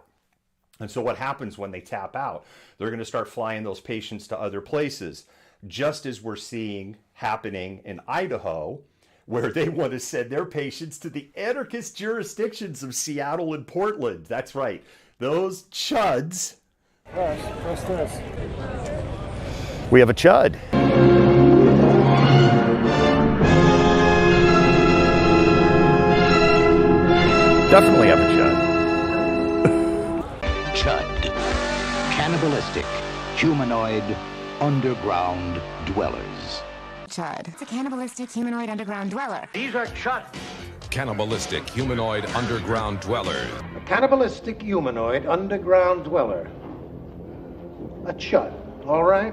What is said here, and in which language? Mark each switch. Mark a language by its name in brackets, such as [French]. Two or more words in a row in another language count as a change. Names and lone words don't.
[English] And so what happens when they tap out? They're going to start flying those patients to other places, just as we're seeing happening in Idaho, where they want to send their patients to the anarchist jurisdictions of Seattle and Portland. That's right. Those chuds. What's this? We have a chud. Definitely have a chud. Chud. Cannibalistic, humanoid, underground dwellers. Chud. It's a cannibalistic humanoid underground dweller. These are chud. Cannibalistic humanoid underground dwellers. A cannibalistic humanoid underground dweller. A chud, all right?